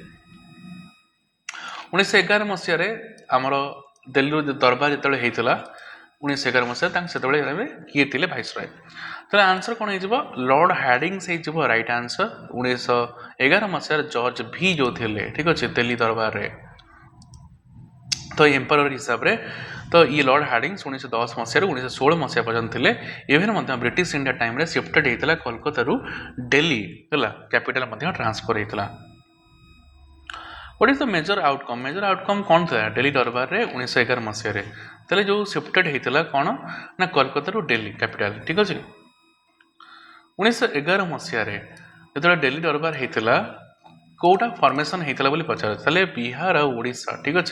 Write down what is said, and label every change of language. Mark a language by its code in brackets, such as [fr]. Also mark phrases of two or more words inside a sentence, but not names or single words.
[or] 1911 ମସିହାରେ ଆମର ଦିଲ୍ଲୀରୁ ଦରବାର ଯେତେବେଳେ ହେଇଥିଲା 1911 ମସିହାରେ ତାଙ୍କ ସେତେବେଳେ କିଏ ଥିଲେ ଭାଇସରୟ ତାହେଲେ ଆନ୍ସର କ'ଣ ହେଇଯିବ ଲର୍ଡ ହାର୍ଡିଙ୍ଗସ୍ ହେଇଯିବ [en] right answer [or] 1911 ମସିହାରେ ଜର୍ଜ ଭି ଯେଉଁ ଥିଲେ ଠିକ୍ ଅଛି ଦିଲ୍ଲୀ ଦରବାରରେ ତ ଏମ୍ପରର ହିସାବରେ ତ ଇଏ ଲର୍ଡ ହାର୍ଡିଙ୍ଗସ୍ 1910 ମସିହାରୁ 1916 ମସିହା ପର୍ଯ୍ୟନ୍ତ ଥିଲେ ଇଭେନ୍ ମଧ୍ୟ ବ୍ରିଟିଶ ଇଣ୍ଡିଆ ଟାଇମ୍ରେ ସିଫ୍ଟେଡ୍ ହେଇଥିଲା କୋଲକାତାରୁ ଦିଲ୍ଲୀ ହେଲା କ୍ୟାପିଟାଲ ମଧ୍ୟ ଟ୍ରାନ୍ସଫର ହେଇଥିଲା। [en] What is the major outcome? Major outcome [or] କ'ଣ ଥିଲା ଦିଲ୍ଲୀ ଦରବାରରେ 1911 ମସିହାରେ ତାହେଲେ ଯେଉଁ ସିଫ୍ଟେଡ୍ ହେଇଥିଲା କ'ଣ ନା କୋଲକାତାରୁ ଦିଲ୍ଲୀ କ୍ୟାପିଟାଲ ଠିକ୍ ଅଛି। 1911 ମସିହାରେ ଯେତେବେଳେ ଦିଲ୍ଲୀ ଦରବାର ହେଇଥିଲା କେଉଁଟା ଫର୍ମେସନ୍ ହେଇଥିଲା ବୋଲି ପଚାରୁଛି ତାହେଲେ ବିହାର ଆଉ ଓଡ଼ିଶା ଠିକ୍ ଅଛି।